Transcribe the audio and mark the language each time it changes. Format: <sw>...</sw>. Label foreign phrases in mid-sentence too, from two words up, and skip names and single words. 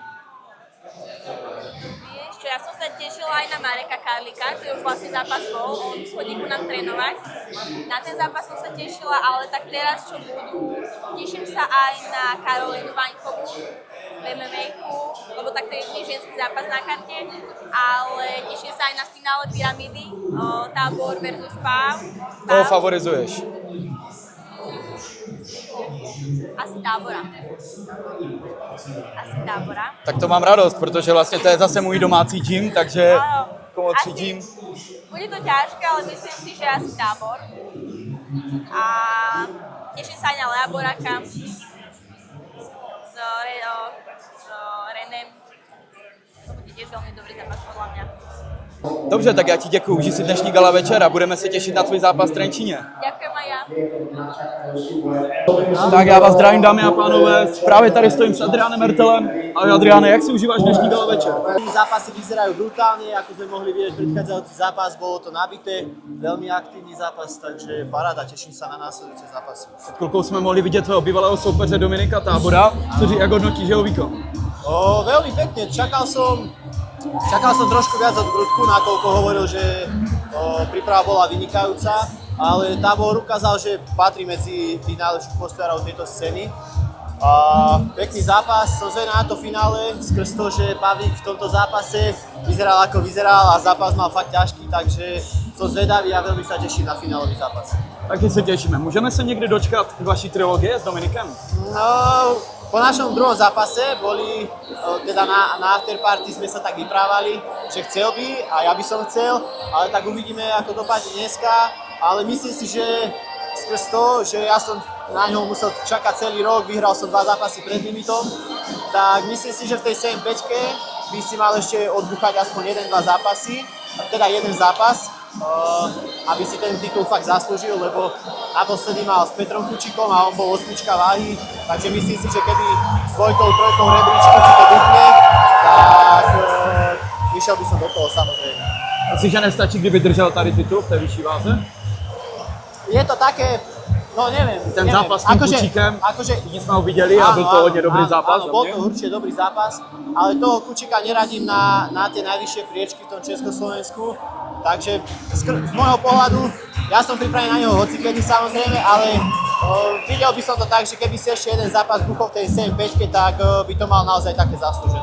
<sk>Vieš čo, ja som sa tešila aj na Mareka Karlika, ktorý už vlastne zápas bol, on chodí ku nám trénovať. Na ten zápas som sa tešila, ale tak teraz čo budú, teším sa aj na Karolínu Vaňkovú v MMA-ku, lebo tak to je vždy ženský zápas na karte, ale teším sa aj na finále Pyramidy, Tábor versus PAV.</sk> <cs>Koho favorizuješ?</cs> <sk>Asi Tábora.</sk> <cs>Tak to mám radost, protože vlastně to je zase můj domácí gym, takže komu třídím.</cs> <sk>Bude to ťažké, ale myslím si, že asi Tábor. A teším sa aj na Lea Boraka s Renem. To bude tiež veľmi dobrý zápas podľa mňa.</sk> <cs>Dobře, tak já ti děkuju, užij si dnešní gala večer a budeme se těšit na tvůj zápas v Trenčíně.</cs> <sk>Ďakujem aj ja.</sk> <cs>Tak já vás zdravím, dámy a pánové, právě tady stojím s Adriánem Mertelem. Ahoj Adriáne, jak si užíváš dnešní gala večer?</cs> <sk>Zápasy vyzerajú brutálne, ako sme mohli vidieť predchádzajúci zápas, bolo to nabité, veľmi aktívny zápas, takže paráda, teším sa na následujúce zápasy.</sk> <cs>Před chvilkou jsme mohli vidět tvého bývalého soupeře Dominika Tábora, jak hodnotíš jeho výkon?</cs> <sk>Veľmi pekne, čakal som trošku viac od Grudku, nakoľko hovoril, že príprava bola vynikajúca, ale Tábor ukázal, že patrí medzi tých najlepších postojárov tejto scény. Pekný zápas, som zvedavý na to finále, skrz to, že Pavlík v tomto zápase vyzeral ako vyzeral a zápas mal fakt ťažký, takže som zvedavý a veľmi sa teším na finálový zápas.</sk> <cs>Taky se těšíme. Můžeme se někdy dočkat vaší trilogie s Dominikem?</cs> <sk>No, po našom druhom zápase boli, teda na afterparty sme sa tak vyprávali, že chcel by a ja by som chcel, ale tak uvidíme, ako dopadne dneska, ale myslím si, že skrz to, že ja som na ňo musel čakať celý rok, vyhral som 2 zápasy pred limitom, tak myslím si, že v tej 7-5 by si mal ešte odbuchať aspoň 1-2 zápasy, teda jeden zápas, aby si ten titul fakt zaslúžil, lebo naposledy mal s Petrom Kučikom a on bol 8 váhy, takže myslím si, že keby s 2, 3 rebríčku si to buchne, tak vyšiel by som do toho samozrejme.</sk> <cs>Myslíš, že nestačí, kdyby držel tady titul v té vyšší váze?</cs> <sk>Je to také, no neviem.</sk> <cs>Ten zápas s tým Kučíkem, jsme ho viděli a byl to hodně dobrý zápas.</cs> <sk>Áno, bol to určite dobrý zápas, ale toho Kučíka neradím na tie najvyššie priečky v tom Československu, takže z môjho pohľadu, ja som pripravený na neho hocikedy samozrejme, ale videl by som to tak, že keby si ešte jeden zápas buchol v tej 7-5, tak by to mal naozaj také zaslúžené.</sk>